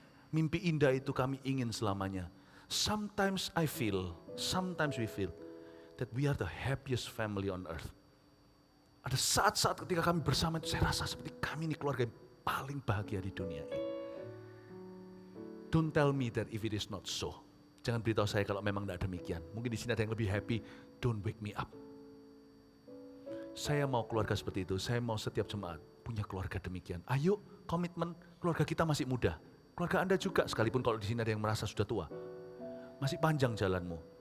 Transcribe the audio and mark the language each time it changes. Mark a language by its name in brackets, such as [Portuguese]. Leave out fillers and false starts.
[Indonesian] Mimpi indah itu kami ingin selamanya. [English] Sometimes we feel that we are the happiest family on earth. [Indonesian] Ada saat-saat ketika kami bersama itu saya rasa seperti kami ini keluarga yang paling bahagia di dunia ini. [English] Don't tell me that if it is not so. [Indonesian] Jangan beritahu saya kalau memang tidak demikian. Mungkin di sini ada yang lebih happy. [English] Don't wake me up. [Indonesian] Saya mau keluarga seperti itu. Saya mau setiap jemaat punya keluarga demikian. Ayo, komitmen, keluarga kita masih muda. Keluarga Anda juga, sekalipun kalau di sini ada yang merasa sudah tua. Masih panjang jalanmu.